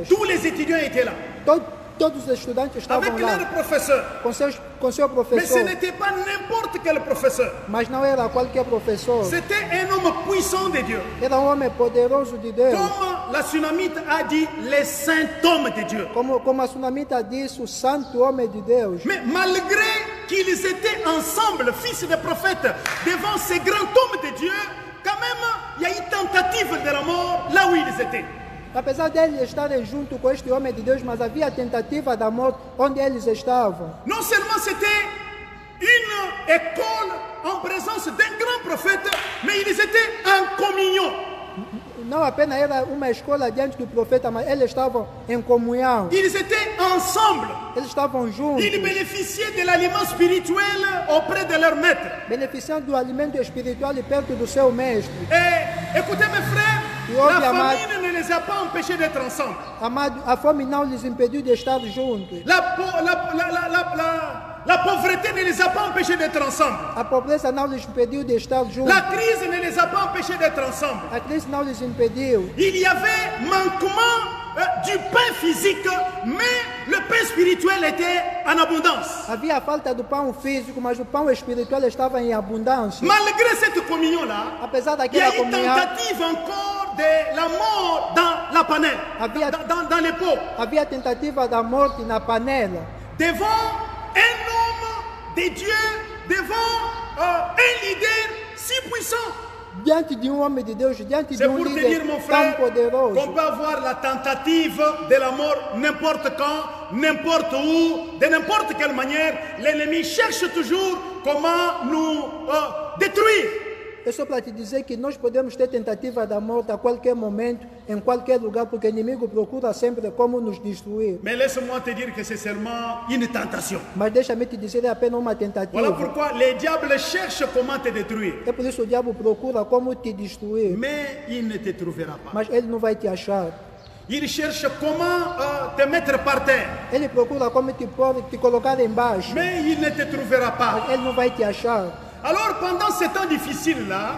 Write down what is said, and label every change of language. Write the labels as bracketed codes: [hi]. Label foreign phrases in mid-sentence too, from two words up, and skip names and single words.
[fr] Tous les étudiants étaient là. [pt] Todos os estudantes estavam [fr] Avec [pt] lá. [fr] leur professeur. [pt] Com seu [fr] Mais ce [pt] professor. [fr] n'était pas n'importe quel professeur. [pt] Mas não era qualquer professor. [fr] C'était un homme puissant de Dieu. [pt] Era homem poderoso de Deus. [fr] Comme la Sunamite a dit, les saints hommes de Dieu. [pt] Como a Sunamita disse, o santo homem de Deus. [fr] Mais malgré qu'ils étaient ensemble, fils de prophètes, devant ces grands hommes de Dieu, quand même, il y a une tentative de la mort là où ils étaient. [pt] Apesar deles estarem junto com este homem de Deus, mas havia tentativa da morte onde eles estavam. [fr] Non seulement c'était une école en présence d'un grand prophète, mais ils étaient en communion. [pt] Não apenas era uma escola diante do profeta, mas eles estavam em comunhão. [fr] Ils étaient ensemble. [pt] Eles estavam juntos, [fr] Ils bénéficiaient de l'aliment spirituel auprès de leur maître. [pt] beneficiando do alimento espiritual e perto do seu mestre. [fr] Et écoutez mes frères, Et la [pt] obviamente- [fr] famine ne les a pas empêchés d'être ensemble. [pt] Amado, a fome não lhes impediu de estar juntos. [fr] La pauvreté ne les a pas empêchés d'être ensemble. [pt] A pobreza não lhes impediu de estar juntos. [fr] La crise ne les a pas empêchés d'être ensemble. [pt] A crise não lhes impediu. [fr] Il y avait manquement du pain physique, mais le pain spirituel était en abondance. [pt] Havia falta do pão físico, mas o pão espiritual estava em abundância. [fr] Malgré cette communion-là, [pt] Apesar [fr] il y [pt] daquela [fr] a une [pt] comunhão, [fr] tentative encore de la mort dans la panelle, [pt] Havia- [fr] dans les pots. [pt] havia tentativa da morte na panela. [fr] Devant un homme de Dieu, devant un leader si puissant. [pt] Diante de homem de Deus, diante de [fr] C'est pour te [pt] líder [fr] dire, mon [pt] tão [fr] frère, [pt] poderoso. [fr] qu'on peut avoir la tentative de la mort n'importe quand, n'importe où, de n'importe quelle manière. L'ennemi cherche toujours comment nous détruire. [pt] É só para te dizer que nós podemos ter tentativa da morte a qualquer momento, em qualquer lugar, porque o inimigo procura sempre como nos destruir. [fr] Mais laisse-moi te dire que c'est seulement une tentation. [pt] Mas deixa-me te dizer, é apenas uma [fr] Voilà [pt] tentativa. [fr] pourquoi les diables cherchent comment te détruire. [pt] É por isso que o diabo procura como te destruir, [fr] Mais il ne te trouvera pas. [pt] mas ele não vai te achar. [fr] Il cherche comment te mettre par terre. [pt] Ele procura como te colocar embaixo, [fr] Mais il ne te trouvera pas. [pt] mas ele não vai te achar. [fr] Alors pendant ces temps difficiles-là,